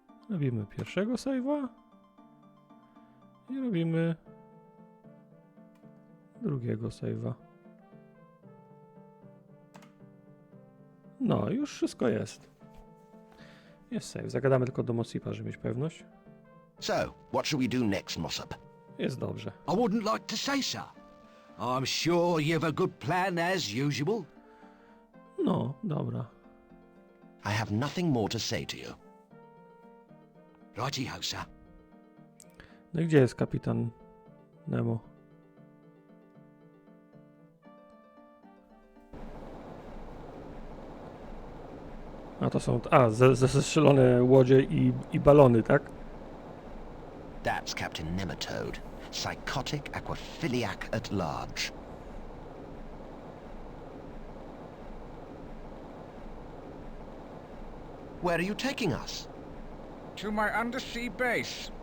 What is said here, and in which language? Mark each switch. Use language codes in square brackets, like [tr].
[pl] Robimy pierwszego save'a i robimy drugiego save'a. No, już wszystko jest. Jest save. Zagadamy tylko do Mossipa, żeby mieć pewność. [en] So, what shall we do next, Mossop? [pl] Jest dobrze. [en] I wouldn't like to say so. I'm sure you've a good plan as usual. [pl] No, dobra. [en] I have nothing more to say to you. Righty-ho, sir. [pl] No i gdzie jest kapitan Nemo? A to są zestrzelone łodzie i balony, tak? [en] That's Captain Nematode, psychotic aquaphiliac at large. Where are you taking us? To my undersea base.